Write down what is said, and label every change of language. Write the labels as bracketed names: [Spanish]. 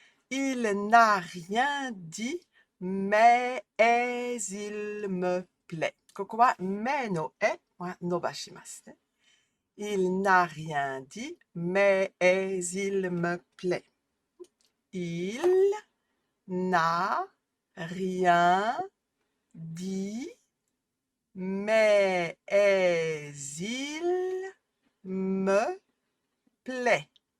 [French] Il n'a rien dit, mais il me plaît. [Japanese] ここはめのえは伸ばしますね。 [French] Il n'a rien dit, mais il me plaît. Il n'a rien dit, mais il me plaît.